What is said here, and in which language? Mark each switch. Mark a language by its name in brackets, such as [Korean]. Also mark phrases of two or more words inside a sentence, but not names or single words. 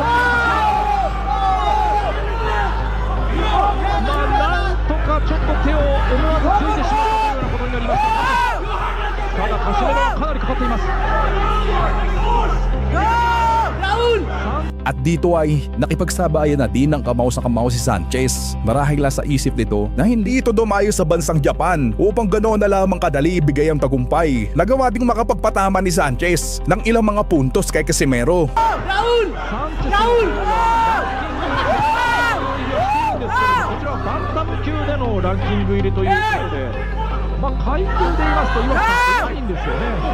[Filipino] At dito ay nakipagsabayan na din ng kamao sa kamao si Sanchez. Marahil sa isip nito na hindi ito dumayo sa bansang Japan upang ganoon na lamang kadali ibigay ang tagumpay. Nagawa ding makapagpatama ni Sanchez ng ilang mga puntos kay Casimero. Raul! Raul! [Japanese] バンタム級でのランキング入りということで、階級で言いますと岩瀬さんないんですよね。